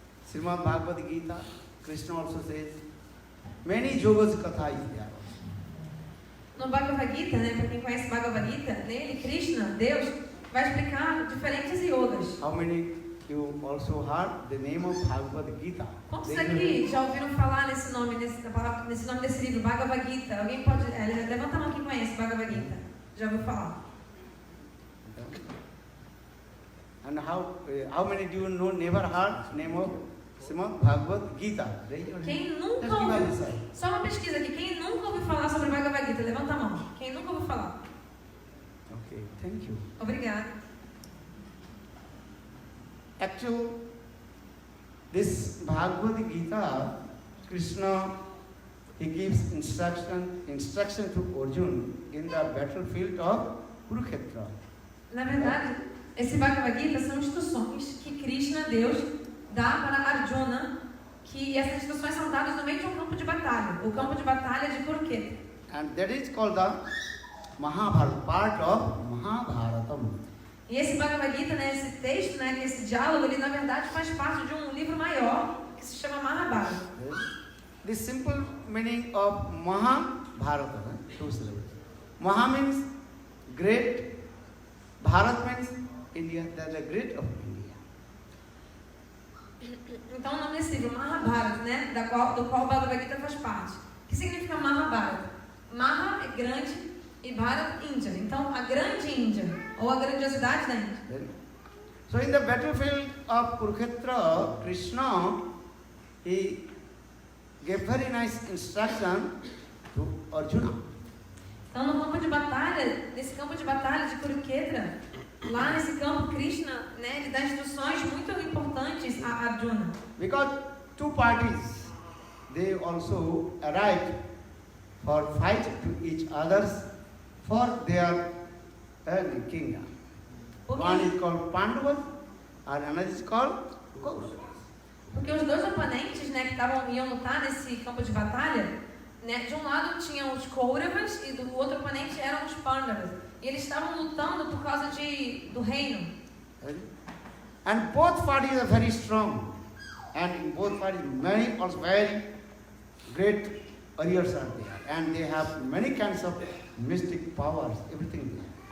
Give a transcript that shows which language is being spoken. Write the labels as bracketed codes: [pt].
[en] Srimad Bhagavad Gita, Krishna also says, many yogas katha is there also. [pt] No Bhagavad Gita, né, para quem conhece Bhagavad Gita, nele, Krishna, Deus, vai explicar diferentes yogas. [en] How many you also heard the name of Bhagavad Gita? [pt] Quantos aqui já ouviram falar nesse nome desse livro, Bhagavad Gita? Alguém pode... levanta a mão quem conhece Bhagavad Gita. Já ouviu falar? [en] And how many do you know never heard name of Srimad Bhagavad Gita? [pt] Quem nunca [en] Just give [pt] ouviu... [en] us a sign. [pt] Só uma pesquisa aqui. Quem nunca ouviu falar sobre Bhagavad Gita? Levanta a mão. Quem nunca ouviu falar? [en] Okay, thank you. [pt] Obrigada. [en] Actually, this Bhagavad Gita, Krishna, he gives instruction to Arjuna in the battlefield of Kurukshetra. [pt] Na verdade, esse Bhagavad Gita são instruções que Krishna, Deus, dá para Arjuna, que essas instruções são dadas no meio de um campo de batalha, o campo de batalha de Kurukshetra. [en] And that is called the Mahabharata, part of Mahabharatam. [pt] E esse Bhagavad Gita, né, esse texto, né, esse diálogo, ele na verdade faz parte de um livro maior que se chama Mahabharata. [en] The simple meaning of Mahabharata, two syllables. Maha means great, Bharat means India, that is the great of India. [pt] Então o nome desse livro, Mahabharata, né, do qual o Bhagavad Gita faz parte. O que significa Mahabharata? Maha é grande e Bharat, Índia. Então a grande Índia, ou a grandiosidade da Índia. [en] So in the battlefield of Kurukshetra, Krishna, he gave very nice instruction to Arjuna. [pt] Então no campo de batalha, nesse campo de batalha de Kurukshetra, lá nesse campo Krishna, né, ele dá instruções muito importantes a Arjuna. [en] Because two parties, they also arrived for fight to each others for their kingdom. One is called Pandavas and another is called Kauravas. [pt] Porque os dois oponentes, né, que iam lutar nesse campo de batalha, né, de um lado tinham os Kauravas e do outro oponente eram os Pandavas. E eles estavam lutando por causa do reino. [en] And both parties are very strong. And in both parties, many also very great warriors are there. And they have many kinds of mystic powers, everything there.